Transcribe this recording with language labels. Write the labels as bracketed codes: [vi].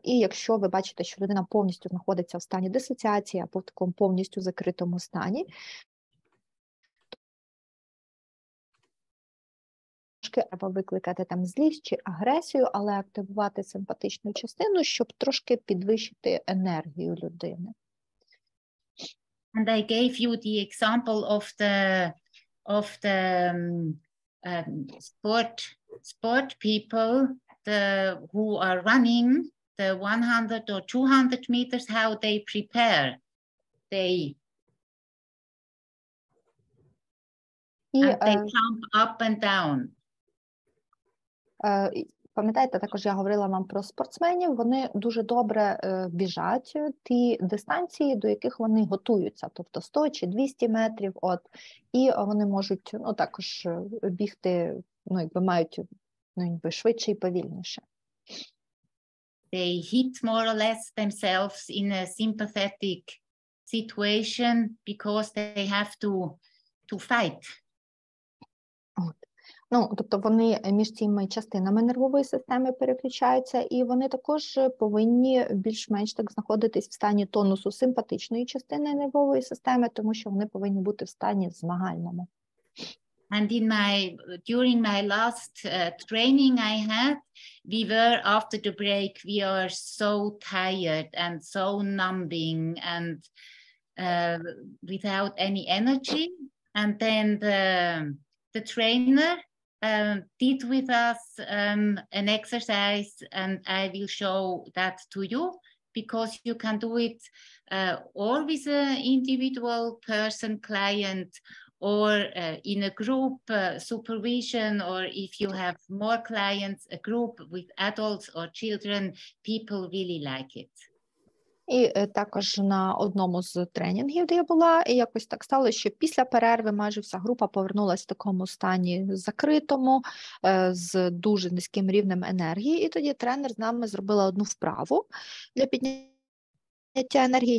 [uk] І якщо ви бачите, що людина повністю знаходиться в стані дисоціації або в такому повністю закритому стані, трошки треба викликати там злість чи агресію, але активувати симпатичну частину, щоб трошки підвищити енергію людини. [en] And I gave you the example of the sport people who are running the 100 or 200 meters, how they prepare. They jump up and down. [uk] Пам'ятаєте, також я говорила вам про спортсменів, вони дуже добре біжать ті дистанції, до яких вони готуються, тобто 100 чи 200 метрів, і вони можуть також бігти, мають швидше і повільніше. [en] They hit more or less themselves in a sympathetic situation because they have to fight. [uk] Тобто вони між цими частинами нервової системи переключаються, і вони також повинні більш-менш так знаходитись в стані тонусу симпатичної частини нервової системи, тому що вони повинні бути в стані змагальному. [en] And during my last training I had, we were after the break, we are so tired and so numbing and without any energy. And then the trainer did with us an exercise, and I will show that to you, because you can do it or with an individual person, client, or in a group supervision, or if you have more clients, a group with adults or children, people really like it. [uk] І також на одному з тренінгів, де я була, і якось так стало, що після перерви майже вся група повернулася в такому стані закритому, з дуже низьким рівнем енергії, і тоді тренер з нами зробила одну вправу для підняття енергії.